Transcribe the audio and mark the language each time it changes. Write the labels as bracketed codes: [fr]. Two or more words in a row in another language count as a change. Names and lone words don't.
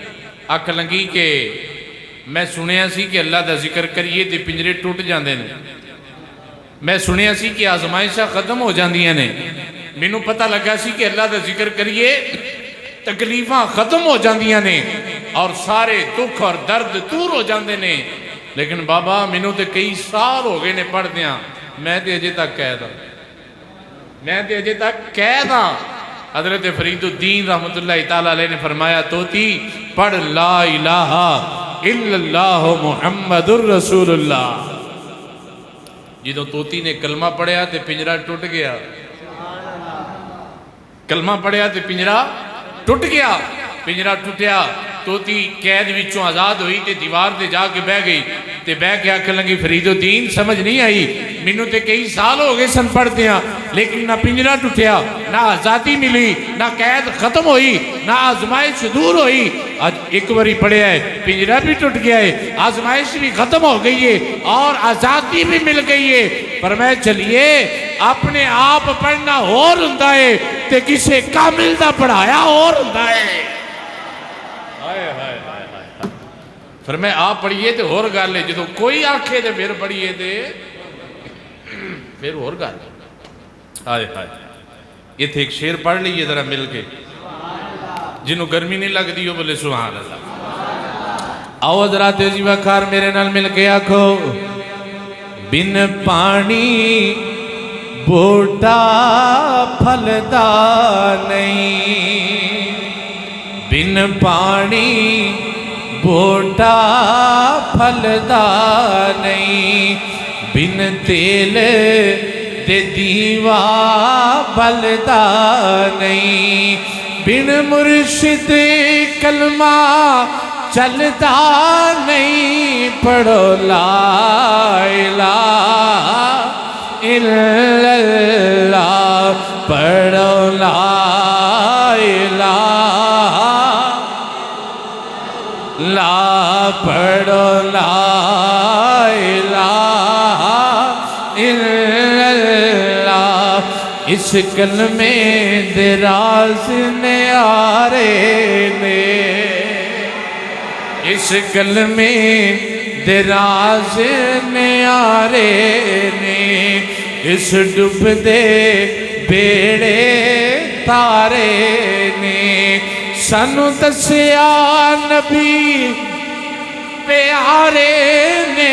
[pa] آکھ لنگی کہ میں سنیا سی کہ اللہ دا ذکر کریے تے پنجرے ٹوٹ جاندے نے، میں سنیا سی کہ آزمائشاں ختم ہو جاندیاں نے، مینوں پتہ لگا سی کہ اللہ دا ذکر کریے تکلیفاں ختم ہو جاندیاں نے اور سارے دکھ اور درد دور ہو جاندے نے. لیکن بابا مینوں تے کئی سال ہو گئے نے پڑھ دیاں، میں تے اجے تک قید ہاں، میں تے اجے تک قید ہاں. حضرت فرید الدین رحمت اللہ تعالیٰ علیہ نے فرمایا طوطی پڑھ [ar] لا الہ الا اللہ محمد الرسول اللہ. [pa] جدوں طوطی نے کلمہ پڑھیا تے پنجرہ ٹوٹ گیا، کلمہ پڑھیا تے پنجرہ ٹوٹ گیا. پنجرہ ٹوٹیا، طوطی قید وچوں آزاد ہوئی تے دیوار تے جا کے بہ گئی تے بہ کے آکھن لگی فرید الدین سمجھ نہیں آئی، مینوں تے کئی سال ہو گئے سن پڑھ دیاں لیکن نہ پنجرہ ٹوٹیا، نہ آزادی ملی، نہ قید ختم ہوئی، نہ آزمائش دور ہوئی. [ur] آج ایک باری پڑھیا ہے پنجرہ بھی ٹوٹ گیا ہے، آزمائش بھی ختم ہو گئی ہے اور آزادی بھی مل گئی ہے. [pa] فرمایا چلیے اپنے آپ پڑھنا اور ہوندا ہے تے کسے کامل دا پڑھایا اور ہوندا ہے. فرمایا آپ پڑھئے تے اور گل ہے، جدو کوئی آنکھے تے پھر پڑھئے تے پھر اور گل ہے. آئے ہائے یہ تھے ایک شعر پڑھ لیئے ذرا مل کے، جنہوں گرمی نہیں لگ دی ہو بولے [ar] سبحان اللہ. [pa] آؤ حضرات جی وقار میرے نال مل کے آکھو، بن پانی بوٹا پھلدا نہیں، بن پانی بوٹا پھلدا نہیں، بن تیل دے دیوا بلدا نہیں، بن مرشد کلمہ چلدا نہیں. [ar] पढ़ो لا إله إلا الله, पढ़ो لا إله, ला पढ़ो لا إله إلا الله. [pa] اس کلمے دے راز نیارے نے، اس کلمے دے راز نیارے نے، اس ڈبدے بیڑے تارے نے، سانوں دسیا نبی پیارے نے.